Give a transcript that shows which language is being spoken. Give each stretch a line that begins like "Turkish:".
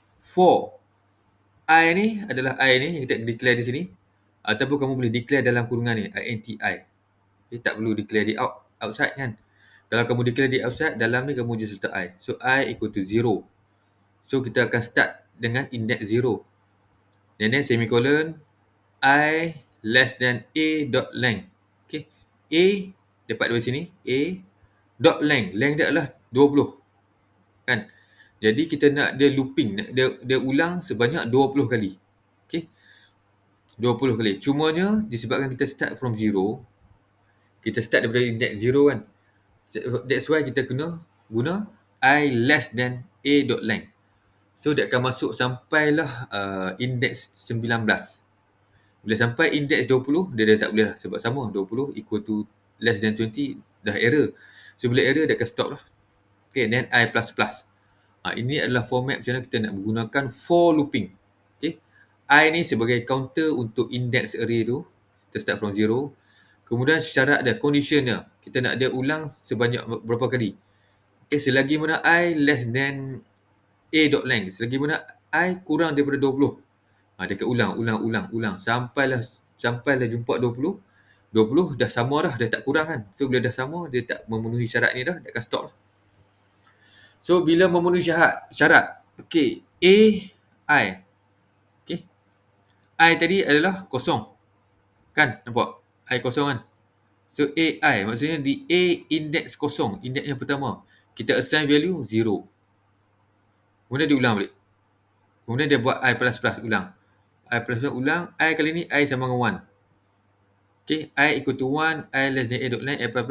Malay: For I ni adalah I ni yang kita declare di sini, ataupun kamu boleh declare dalam kurungan ni, inti. Okay, tak perlu declare di outside kan. Kalau kamu declare di outside, dalam ni kamu just letak I.
English: So I equal to 0.
Malay: So kita akan start dengan index 0.
English: And then semicolon, I less than A dot length.
Malay: Okay. A dapat dari sini. A dot length. Length dia adalah 20. Kan. Jadi kita nak dia looping. Dia ulang sebanyak 20 kali. Okay. 20 kali. Cumanya disebabkan kita
English: start from 0.
Malay: Kita start daripada index 0 kan.
English: That's why
Malay: kita kena guna
English: I less than A dot length.
Malay: So dia akan masuk sampailah index 19. Bila sampai index 20, dia dah tak boleh lah. Sebab sama, 20
English: equal to less than 20,
Malay: dah error. So bila error, dia akan stop lah. Okay,
English: then I++.
Malay: Ini adalah format macam mana kita nak menggunakan for looping. Okay. I ni sebagai counter untuk index array tu. Kita start from 0. Kemudian syarat dia, condition dia. Kita nak dia ulang sebanyak berapa kali. Okay, selagi mana
English: I less than A dot length.
Malay: Selagi mana I kurang daripada 20. Dia akan ulang. Sampailah jumpa 20. 20 dah sama dah, dah tak kurang kan. So bila dah sama, dia tak memenuhi syarat ni dah, dia akan stop lah. So bila memenuhi syarat, okay, I. Okay. I tadi adalah kosong. Kan, nampak? I kosong kan. So AI maksudnya di A index kosong, index yang pertama. Kita assign value 0. Kemudian dia ulang balik. Kemudian dia buat I++ ulang. I++ ulang, I kali ni I sama dengan 1.
English: Okay, I equal to 1, I less than A dot length, I++.